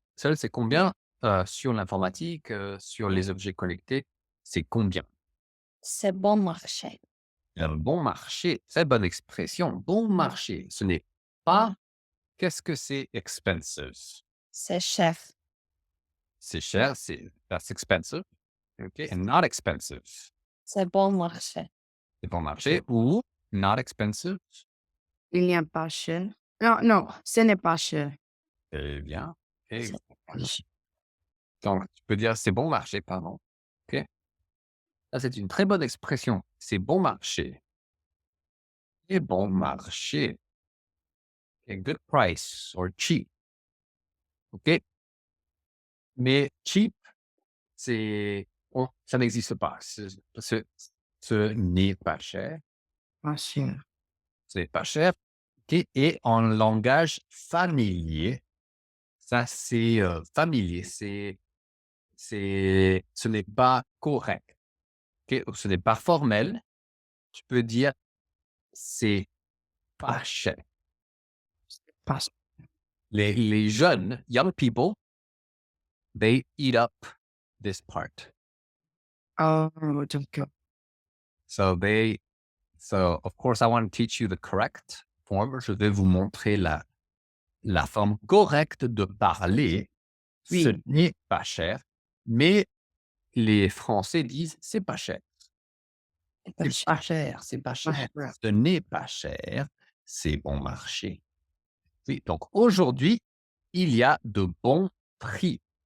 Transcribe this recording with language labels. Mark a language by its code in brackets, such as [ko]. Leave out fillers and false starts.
[fr] Soldes, c'est combien sur l'informatique, sur les objets connectés, c'est combien? C'est bon marché. Un bon marché, très bonne expression. Bon marché, ce n'est pas qu'est-ce que c'est expensive? C'est chef. C'est cher, [en] that's expensive. OK? And not expensive. [fr] C'est bon marché. C'est bon marché ou [en] not expensive. [fr] Il n'y a pas cher. Non, non, ce n'est pas cher. Eh bien, C'est donc tu peux dire c'est bon marché, pardon. OK? Ça, c'est une très bonne expression. C'est bon marché. Et bon marché. [en] A good price or cheap. OK? [fr] Mais cheap, ça n'existe pas. Ce n'est pas cher. Pas cher. Ce n'est pas cher. OK? Et en langage familier, ça, c'est familier. Ce n'est pas correct. OK? Ou ce n'est pas formel. Tu peux dire c'est pas cher. Pas cher. Les jeunes, [en] young people, they eat up this part. [fr] Oh, d'accord. [en] So of course, I want to teach you the correct form. [fr] Je vais vous montrer la forme correcte de parler. Oui. Ce n'est pas cher, mais les Français disent c'est pas cher. C'est pas cher, c'est pas cher. cher. Ce n'est pas cher, c'est bon marché. Oui, donc aujourd'hui, il y a de bons prix.